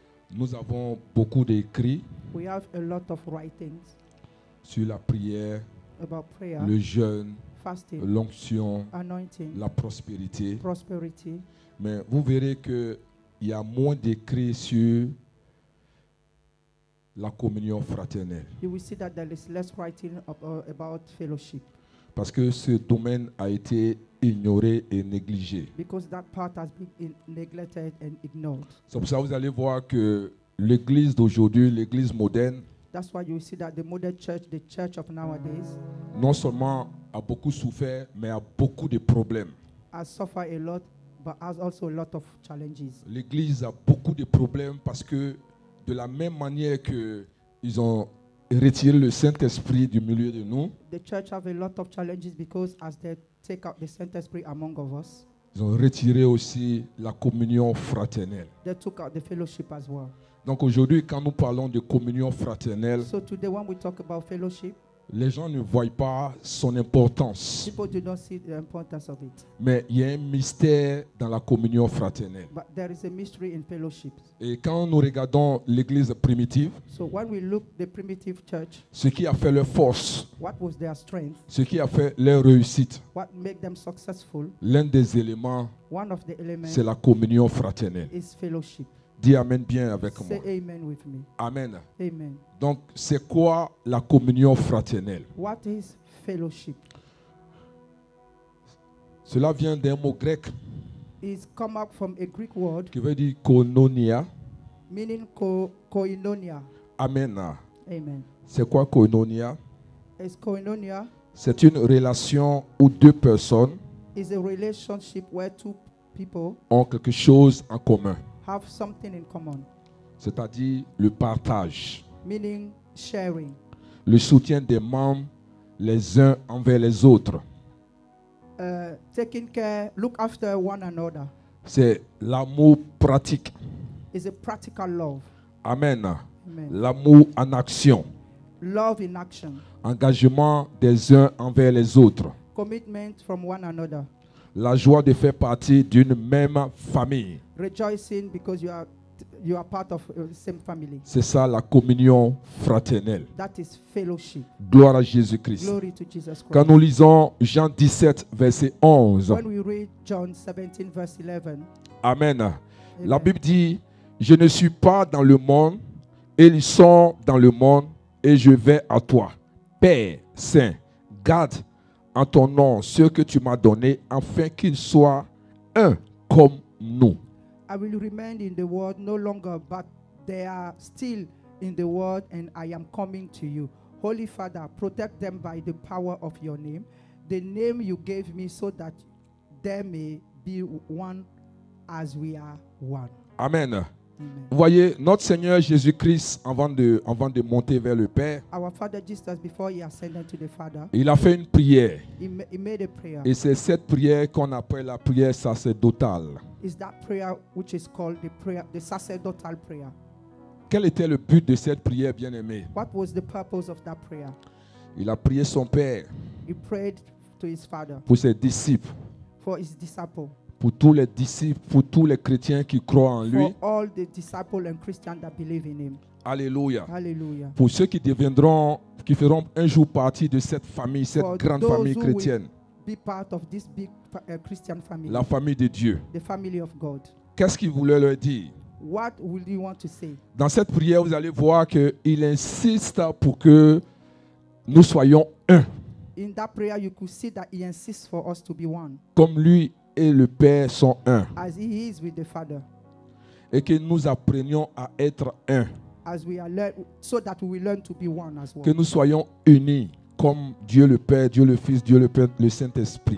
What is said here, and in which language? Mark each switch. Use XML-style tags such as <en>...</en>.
<fr>Nous avons beaucoup d'écrits</fr> <en>We have a lot of writings</en> <fr>sur la prière,</fr> <en>about prayer,</en> <fr>le jeûne,</fr> <en>fasting,</en> <fr>l'onction,</fr> <en>anointing,</en> <fr>la prospérité.</fr> <en>prosperity.</en> <fr>Mais vous verrez qu'il y a moins d'écrits sur la communion fraternelle.</fr> <en>You will see that there is less writing about fellowship,</en> <fr>Parce que ce domaine a été ignoré et négligé.</fr> <en>because that part has been neglected and ignored.</en> <fr>C'est pour ça que vous allez voir que l'église d'aujourd'hui, l'église moderne,</fr> <en>That's why you will see that the modern church, the church of nowadays,</en> <fr>non seulement a beaucoup souffert, mais a beaucoup de problèmes.</fr> <en>has suffered a lot, but has also a lot of challenges.</en> <fr>L'église a beaucoup de problèmes parce que de la même manière qu'ils ont retiré le Saint-Esprit du milieu de nous,</fr> <en>The church have a lot of challenges because as they take out the Saint Esprit among of us,</en> <fr>ils ont retiré aussi la communion fraternelle.</fr> <en>they took out the fellowship as well.</en> <fr>Donc aujourd'hui, quand nous parlons de communion fraternelle,</fr> <en>So today when we talk about fellowship,</en> <fr>les gens ne voient pas son importance.</fr> <en>people do not see the importance of it.</en> <fr>Mais il y a un mystère dans la communion fraternelle.</fr> <en>But there is a mystery in fellowship.</en> <fr>Et quand nous regardons l'église primitive,</fr> <en>So when we look the primitive church,</en> <fr>ce qui a fait leur force,</fr> <en>what was their strength?</en> <fr>ce qui a fait leur réussite,</fr> <en>What made them successful?</en> <fr>l'un des éléments,</fr> <en>One of the elements</en> <fr>c'est la communion fraternelle.</fr> <en>is fellowship.</en> <fr>Dis Amen bien avec moi.</fr> <en>Say amen with me.</en> <fr>Amen.</fr> <en>Amen.</en> <fr>Donc, c'est quoi la communion fraternelle?</fr> <en>What is fellowship?</en> <fr>Cela vient d'un mot grec</fr> <en>It's come up from a Greek word</en> <fr>qui veut dire koinonia.</fr> <en>meaning koinonia.</en> <fr>Amen.</fr> <en>Amen.</en> <fr>C'est quoi koinonia?</fr> <en>Is koinonia</en> <fr>C'est une relation où deux personnes</fr> <en>is a relationship where two people</en> <fr>ont quelque chose en commun,</fr> <en>have something in common,</en> <fr>c'est-à-dire le partage,</fr> <en>meaning sharing,</en> <fr>le soutien des membres les uns envers les autres.</fr> <en>taking care, look after one another.</en> <fr>C'est l'amour pratique.</fr> <en>Is a practical love.</en> <fr>Amen.</fr> <en>Amen.</en> <fr>L'amour en action.</fr> <en>Love in action.</en> <fr>Engagement des uns envers les autres.</fr> <en>Commitment from one another.</en> <fr>La joie de faire partie d'une même famille.</fr> <en>Rejoicing because you are part of the same family.</en> <fr>C'est ça la communion fraternelle.</fr> <en>That is fellowship.</en> <fr>Gloire à Jésus-Christ.</fr> <en>Glory to Jesus</en> <fr>Quand</fr> <en>Christ.</en> <fr>nous lisons Jean 17, verset 11.</fr> <en>When we read John 17 verse 11,</en> <fr>Amen. La</fr> <en>Amen.</en> <fr>Bible dit, je ne suis pas dans le monde, et ils sont dans le monde, et je vais à toi. Père Saint, garde en ton nom ceux que tu m'as donnés, afin qu'ils soient un comme nous.</fr> <en>I will remain in the world no longer, but they are still in the world, and I am coming to you. Holy Father, protect them by the power of your name, the name you gave me, so that they may be one as we are one.</en> <fr>Amen.</fr> <en>Amen.</en> <fr>Vous voyez, notre Seigneur Jésus-Christ, avant de monter vers le Père,</fr> <en>Our Father Jesus, before he ascended to the Father,</en> <fr>il a fait une prière.</fr> <en>he made a prayer.</en> <fr>Et c'est cette prière qu'on appelle la prière sacerdotale.</fr> <en>Is that prayer which is called the sacerdotal prayer.</en> <fr>Quel était le but de cette prière, bien-aimé?</fr> <en>What was the purpose of that prayer?</en> <fr>Il a prié son Père</fr> <en>He prayed to his Father</en> <fr>pour ses disciples,</fr> <en>for his disciple,</en> <fr>pour tous les disciples, pour tous les chrétiens qui croient en lui.</fr> <en>for all the disciples and Christians that believe in him.</en> <fr>Alléluia.</fr> <en>Hallelujah.</en> <fr>Pour ceux qui feront un jour partie de cette famille, cette</fr> <en>For</en> <fr>grande</fr> <en>those</en> <fr>famille</fr> <en>who</en> <fr>chrétienne,</fr> <en>Be part of this big Christian family,</en> <fr>la famille de Dieu.</fr> <en>the family of God.</en> <fr>Qu'est-ce qu'il voulait leur dire?</fr> <en>What will you want to say?</en> <fr>Dans cette prière, vous allez voir qu'il insiste pour que nous soyons un,</fr> <en>In that prayer, you could see that he insists for us to be one,</en> <fr>comme lui et le Père sont un,</fr> <en>as he is with the Father,</en> <fr>et que nous apprenions à être un,</fr> <en>as we are so that we will learn to be one as well.</en> <fr>que nous soyons unis comme Dieu le Père, Dieu le Fils, Dieu le Père, le Saint-Esprit.</fr>